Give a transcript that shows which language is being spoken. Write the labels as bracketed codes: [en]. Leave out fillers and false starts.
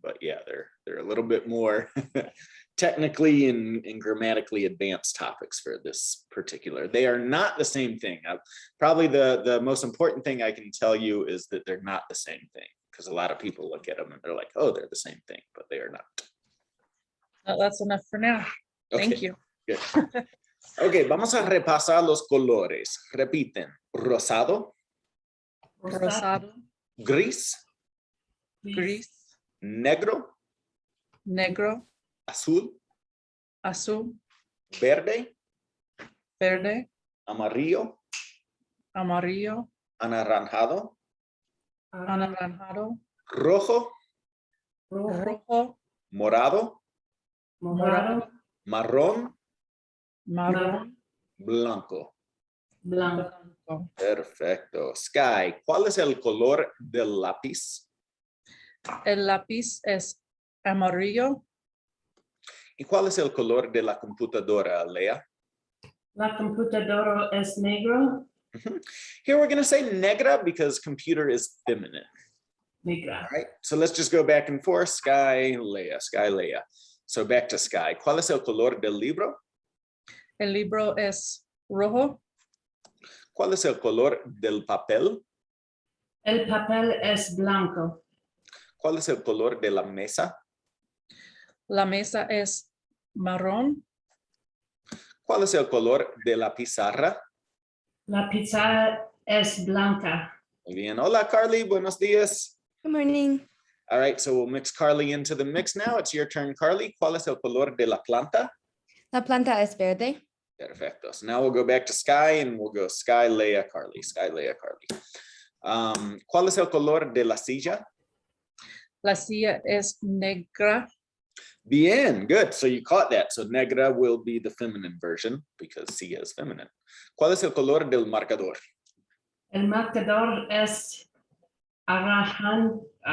[en] But yeah, they're a little bit more technically and grammatically advanced topics for this particular. They are not the same thing. Probably the most important thing I can tell you is that they're not the same thing, because a lot of people look at them and they're like, oh, they're the same thing, but they are not. Well, that's enough for now. Okay. Thank you. Good. [es] Ok, vamos a repasar los colores. Repiten: rosado, Rosado, gris, gris, negro, negro, azul, azul, verde, verde, amarillo, amarillo, anaranjado, anaranjado, rojo, rojo, morado, morado, marrón, marrón, blanco. blanco. Perfecto. Sky, ¿cuál es el color del lápiz? El lápiz es amarillo. ¿Y cuál es el color de la computadora, Lea? La computadora es negro. [en] Here we're going to say negra because computer is feminine. [es] Negra. [en] All right, so let's just go back and forth. Sky, Leah. So back to Sky. [es] ¿Cuál es el color del libro? El libro es rojo. ¿Cuál es el color del papel? El papel es blanco. ¿Cuál es el color de la mesa? La mesa es marrón. ¿Cuál es el color de la pizarra? La pizza es blanca. Muy bien. Hola, Carly. Buenos días. [en] Good morning. All right, so we'll mix Carly into the mix now. It's your turn, Carly. [es] ¿Cuál es el color de la planta? La planta es verde. Perfecto. [en] So now we'll go back to Sky and we'll go Sky, Leah, Carly. Sky, Leah, Carly. [es] ¿Cuál es el color de la silla? La silla es negra. [en] Bien, good. So you caught that. So negra will be the feminine version because silla is feminine. [es] ¿Cuál es el color del marcador? El marcador es anaranjado.